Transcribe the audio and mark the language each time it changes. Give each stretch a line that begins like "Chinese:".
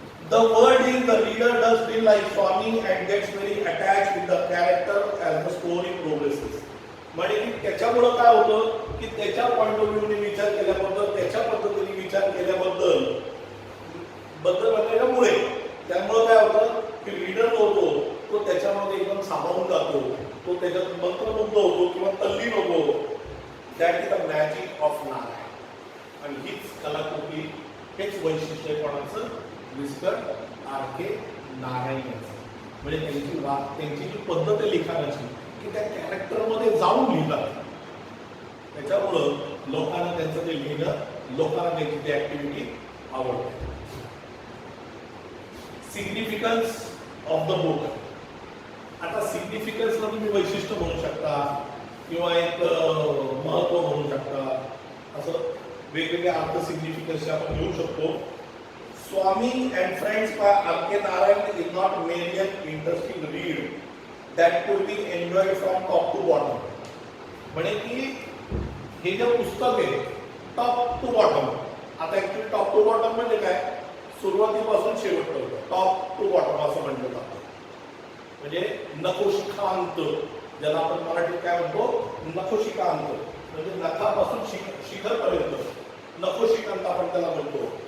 English: The word is the reader does feel like Swami and gets very attached with the character as the story progresses.
Marathi: म्हणजे की त्याच्यामुळे काय होतं की त्याच्या पॉइंट ऑफ व्ह्यूने विचार केल्याबद्दल, त्याच्या पद्धतीने विचार केल्याबद्दल बनल्यामुळे त्यामुळे काय होतं की रीडर होतो तो त्याच्यामध्ये एकदम सामावून जातो, तो त्याच्यात मंत्रमुग्ध होतो किंवा तल्लीन होतो.
English: That is the magic of Narayan.
Marathi: आणि हीच कलाकृती, हेच वैशिष्ट्य कोणाचं, मिस्टर आर.के. नारायण यांचं. म्हणजे त्यांची जी पद्धत आहे लिखाणाची की त्या कॅरेक्टरमध्ये जाऊन लिहितात, त्याच्यामुळं लोकांना त्यांचं ते लिहिणं, लोकांना त्यांची ती ऍक्टिव्हिटी आवडते.
English: Significance of the book.
Marathi: आता सिग्निफिकन्सला तुम्ही वैशिष्ट्य म्हणू शकता किंवा एक महत्व म्हणू शकता, असं वेगवेगळे अर्थ सिग्निफिकन्सचे आपण घेऊ शकतो.
English: Swami and Friends by R.K. Narayan is not merely an interesting read that could be enjoyed from top to bottom.
Marathi: म्हणजे की हे जे पुस्तक आहे टॉप टू बॉटम, आता ऍक्च्युअली टॉप टू बॉटम म्हणजे काय, सुरुवातीपासून शेवटपर्यंत टॉप टू बॉटम असं म्हटलं जातं. म्हणजे नखोशिखांत, ज्याला आपण मराठीत काय म्हणतो, नखोशिखांत, म्हणजे नखापासून शिखरपर्यंत नखोशिखांत आपण त्याला म्हणतो.